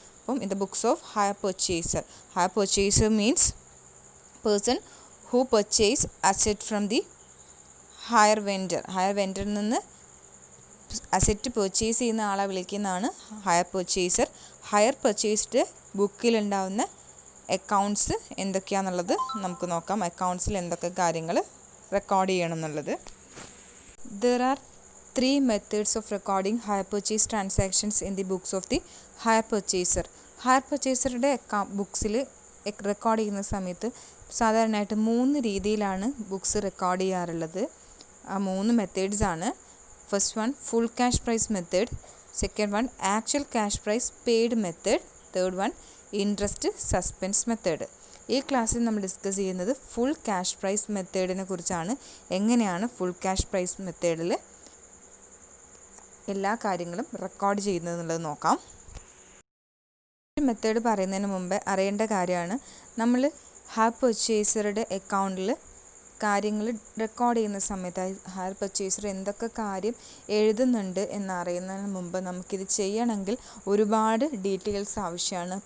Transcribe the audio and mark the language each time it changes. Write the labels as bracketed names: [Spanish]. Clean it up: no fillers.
[Malayalam] അപ്പം [English] in the books of hire purchaser means person who purchase asset from the hire [Malayalam] വെൻഡറിൽ നിന്ന് asset purchase ചെയ്യുന്ന ആളെ വിളിക്കുന്നതാണ് higher purchased ബുക്കിലുണ്ടാവുന്ന accounts എന്തൊക്കെയാണെന്നുള്ളത് നമുക്ക് നോക്കാം. അക്കൗണ്ട്സിൽ എന്തൊക്കെ കാര്യങ്ങൾ റെക്കോർഡ് ചെയ്യണം എന്നുള്ളത്. [English] There are 3 methods of recording hire purchase transactions in the books of the hire purchaser. [Malayalam] Higher പർച്ചേസറുടെ ബുക്സിൽ record ചെയ്യുന്ന സമയത്ത് സാധാരണയായിട്ട് 3 രീതിയിലാണ് ബുക്സ് റെക്കോർഡ് ചെയ്യാറുള്ളത്. ആ 3 മെത്തേഡ്സ് ആണ്. [English] First one, full cash price method. Second one, actual cash price paid method. Third one, interest suspense method. [Malayalam] ഈ ക്ലാസ്സിൽ നമ്മൾ ഡിസ്കസ് ചെയ്യുന്നത് ഫുൾ ക്യാഷ് പ്രൈസ് മെത്തേഡിനെ കുറിച്ചാണ്. എങ്ങനെയാണ് ഫുൾ ക്യാഷ് പ്രൈസ് മെത്തേഡിൽ എല്ലാ കാര്യങ്ങളും റെക്കോർഡ് ചെയ്യുന്നത് എന്നുള്ളത് നോക്കാം. മെത്തേഡ് പറയുന്നതിന് മുമ്പ് അറിയേണ്ട കാര്യമാണ്, നമ്മൾ ഹയർ പർച്ചേസറുടെ അക്കൗണ്ടിൽ കാര്യങ്ങൾ റെക്കോർഡ് ചെയ്യുന്ന സമയത്ത് ഹയർ പർച്ചേസർ എന്തൊക്കെ കാര്യം എഴുതുന്നുണ്ട് എന്നറിയുന്നതിന് മുമ്പ് നമുക്കിത് ചെയ്യണമെങ്കിൽ ഒരുപാട് ഡീറ്റെയിൽസ് ആവശ്യമാണ്.